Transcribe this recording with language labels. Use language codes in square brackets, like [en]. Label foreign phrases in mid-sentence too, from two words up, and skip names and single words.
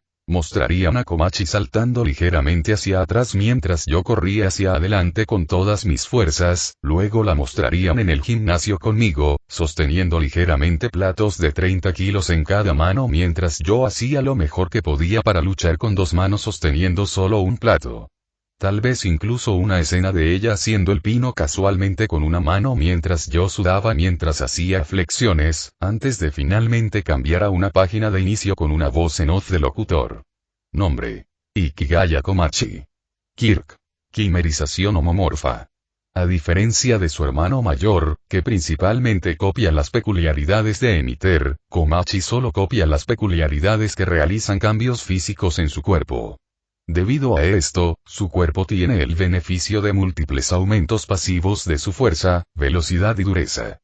[es] Mostrarían a Komachi saltando ligeramente hacia atrás mientras yo corría hacia adelante con todas mis fuerzas, luego la mostrarían en el gimnasio conmigo, sosteniendo ligeramente platos de 30 kilos en cada mano mientras yo hacía lo mejor que podía para luchar con 2 manos sosteniendo solo un plato. Tal vez incluso una escena de ella haciendo el pino casualmente con una mano mientras yo sudaba mientras hacía flexiones, antes de finalmente cambiar a una página de inicio con una voz en off de locutor. Nombre: Ikigaya Komachi. Kirk. Quimerización homomorfa. A diferencia de su hermano mayor, que principalmente copia las peculiaridades de Emiter, Komachi solo copia las peculiaridades que realizan cambios físicos en su cuerpo. Debido a esto, su cuerpo tiene el beneficio de múltiples aumentos pasivos de su fuerza, velocidad y dureza.